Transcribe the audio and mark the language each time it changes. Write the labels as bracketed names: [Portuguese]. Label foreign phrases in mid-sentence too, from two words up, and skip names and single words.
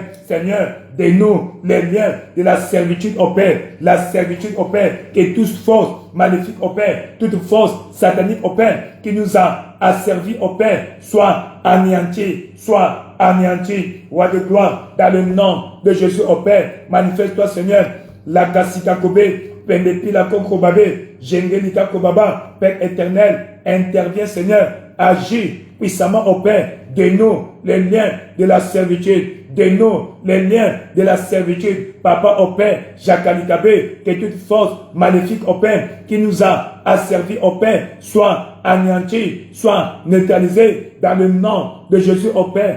[French] Seigneur, dénoue les liens de la servitude au Père. La servitude au Père, que toute force maléfique au Père, toute force satanique au Père, qui nous a asservi au Père, soit anéanti, soit anéanti. Roi de gloire, dans le nom de Jésus au Père, manifeste-toi, Seigneur. La kasika kobe, pendepi la kokobabe, jengelika kobaba, Père éternel, interviens, Seigneur, agis puissamment au Père, de nous les liens de la servitude, de nous les liens de la servitude, Papa au Père, Jakalikabe, que toute force maléfique au Père qui nous a asservi au Père soit anéantie, soit neutralisée dans le nom de Jésus au Père.